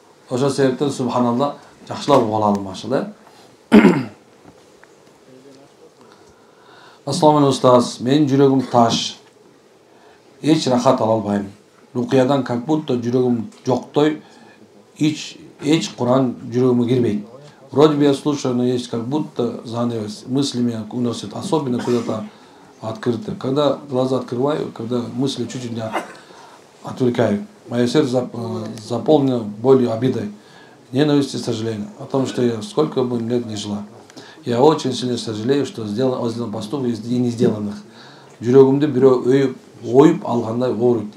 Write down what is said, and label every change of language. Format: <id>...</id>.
<ky>Ошол себептен субханалла жакшылап угулалы машалла. Ассаламу алейкум устаз, менин жүрөгүм таш. Эч рахат ала албайм. Рукиядан</ky> <ru>как будто</ru> <ky>жүрөгүм жоктой, эч Куран жүрөгүмө кирбейт.</ky> <ru>Вроде бы я слушаю, но есть как будто занавес, мысли меня уносят, особенно куда-то открыто. Когда глаза открываю, когда мысли чуть-чуть меня отвлекают, мое сердце заполнено болью, обидой, ненавистью и сожалением о том, что я сколько бы лет не жила. Я очень сильно сожалею, что сделал поступок из не сделанных.</ru> <ky>Жүрөгүмдү бирөө оюп алгандай ооруйт.</ky>